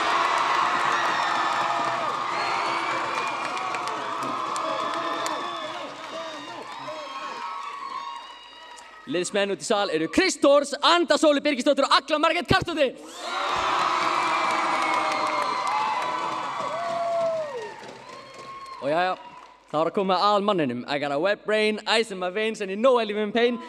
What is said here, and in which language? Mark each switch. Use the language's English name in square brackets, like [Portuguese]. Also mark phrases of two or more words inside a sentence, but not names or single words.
[Icelandic] Liðsmenn út í sal eru Kristórs, Anda Sólu Birgisdóttir og Agla Margrét Karlsdóttir. Og jæja, þá er að koma að aðalmanninum. [English] I got a wet brain, ice in my veins and you know I live in pain.